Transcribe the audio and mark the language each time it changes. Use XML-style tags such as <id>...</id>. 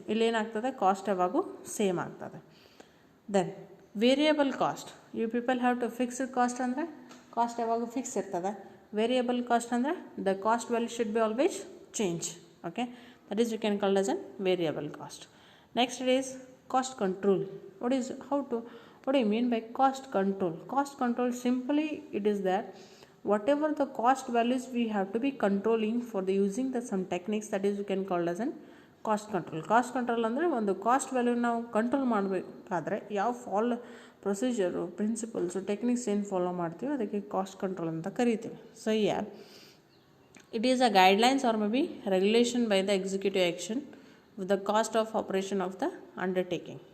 <kn>ಇಲ್ಲೇನಾಗ್ತದೆ cost ಯಾವಾಗೂ same ಆಗ್ತದೆ.</kn> <en>then variable cost, you people have to</en> <kn>fixed cost ಅಂದರೆ cost ಯಾವಾಗೂ ಫಿಕ್ಸ್ ಇರ್ತದೆ.</kn> <en>Variable cost ಅಂದರೆ the cost value should be always change. Okay, that is you can call as an variable cost. Next it is cost control. What do you mean by cost control? Cost control, simply it is that whatever the cost values we have to be controlling for the using the some techniques, that is you can call as an cost control.</en> <kn>Cost control ಅಂದರೆ ಒಂದು cost value ನಾವು control ಮಾಡಬೇಕಾದ್ರೆ ಯಾವ procedure, principles, techniques ಏನು follow ಮಾಡ್ತೀವಿ ಅದಕ್ಕೆ cost control ಅಂತ ಕರಿತೀವಿ.</kn> <en>So it is a guidelines or maybe regulation by the executive action with the cost of operation of the undertaking.</en>